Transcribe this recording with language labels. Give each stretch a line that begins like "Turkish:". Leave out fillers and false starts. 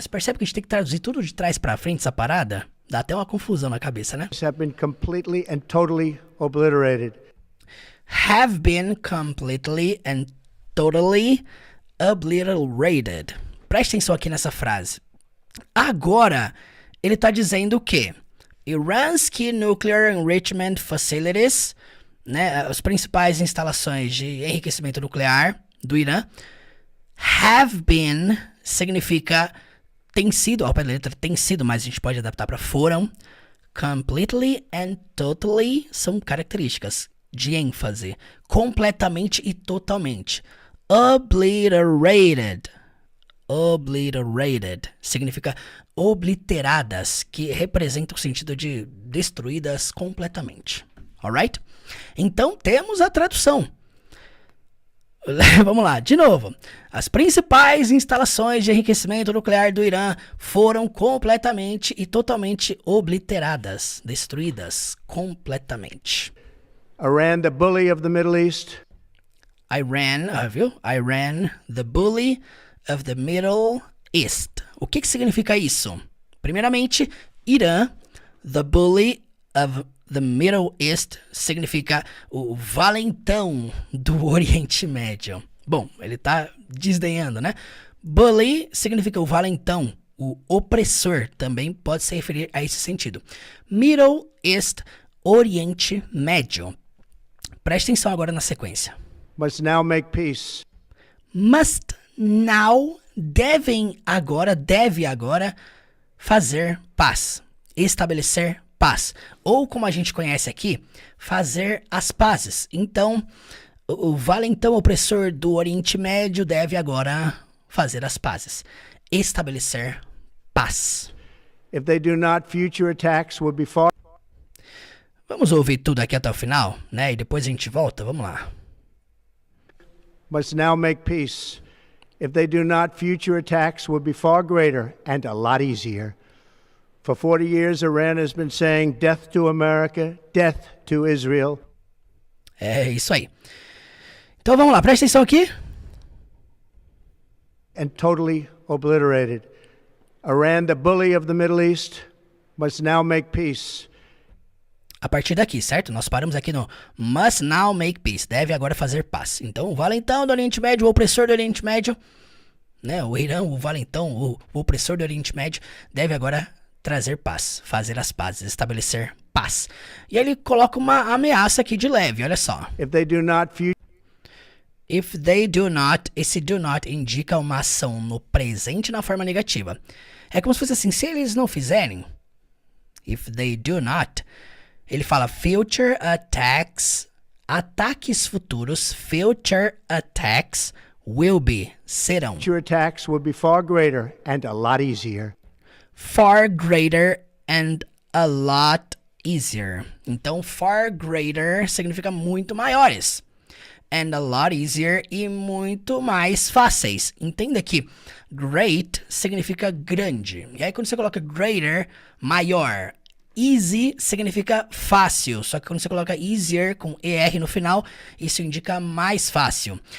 Portuguese: Você percebe que a gente tem que traduzir tudo de trás pra frente essa parada? Dá até uma confusão na cabeça, né?
English: have been completely and totally obliterated. Have been completely and totally obliterated.
Portuguese: Preste atenção aqui nessa frase. Agora, ele está dizendo o quê?
English: Iran's key nuclear enrichment facilities,
Portuguese: né, as principais instalações de enriquecimento nuclear do Irã,
English: have been
Portuguese: significa tem sido, ao pé da letra tem sido, mas a gente pode adaptar para foram. Completely and totally são características de ênfase. Completamente e totalmente. Obliterated. Obliterated significa obliteradas, que representa o sentido de destruídas completamente.
English: Alright?
Portuguese: Então temos a tradução. Vamos lá, de novo. As principais instalações de enriquecimento nuclear do Irã foram completamente e totalmente obliteradas, destruídas completamente.
English: Iran, the bully of the Middle East.
Portuguese: Iran, viu?
English: Iran, the bully of the Middle East.
Portuguese: O que significa isso? Primeiramente, Irã,
English: the bully of the Middle East,
Portuguese: significa o valentão do Oriente Médio. Bom, ele tá desdenhando, né? Bully significa o valentão, o opressor, também pode se referir a esse sentido. Middle East, Oriente Médio. Preste atenção agora na sequência.
English: Must now make peace. Must now,
Portuguese: deve agora fazer paz, estabelecer paz, ou como a gente conhece aqui, fazer as pazes. Então, o valentão opressor do Oriente Médio deve agora fazer as pazes, estabelecer paz.
English: If they do not, future attacks will be far.
Portuguese: Vamos ouvir tudo aqui até o final, né? E depois a gente volta, vamos lá.
English: Must now make peace. If they do not, future attacks will be far greater and a lot easier. For 40 years, Iran has been saying death to America, death to Israel.
Portuguese: É isso aí. Então vamos lá, presta atenção aqui.
English: And totally obliterated. Iran, the bully of the Middle East, must now make peace.
Portuguese: A partir daqui, certo? Nós paramos aqui no
English: must now make peace.
Portuguese: Deve agora fazer paz. Então, o valentão do Oriente Médio, o opressor do Oriente Médio, né? O Irã, o valentão, o opressor do Oriente Médio, deve agora trazer paz, fazer as pazes, estabelecer paz. E aí ele coloca uma ameaça aqui de leve, olha só.
English: If they do not If they do not,
Portuguese: esse do not indica uma ação no presente na forma negativa. É como se fosse assim, se eles não fizerem,
English: if they do not,
Portuguese: ele fala future attacks, ataques futuros,
English: future attacks will be,
Portuguese: serão.
English: future attacks will be far greater and a lot easier. Far greater and a lot easier.
Portuguese: Então,
English: far greater
Portuguese: significa muito maiores.
English: And a lot easier
Portuguese: e muito mais fáceis. Entenda que great significa grande. E aí quando você coloca greater, maior. Easy significa fácil, só que quando você coloca easier com ER no final, isso indica mais fácil.